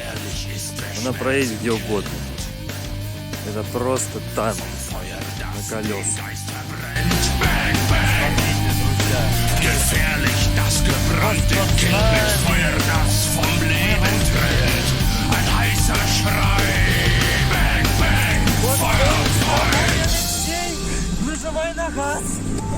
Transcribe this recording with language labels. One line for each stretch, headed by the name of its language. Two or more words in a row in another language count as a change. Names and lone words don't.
Russian: Она проедет где угодно. Это просто танк на колесах.
German: Gefährlich das gebrannte Kind mit Feuer, das vom Leben trennt. Ein heißer Schrei. Bang, bang, Feuer frei.
Russian: Нажимай на газ.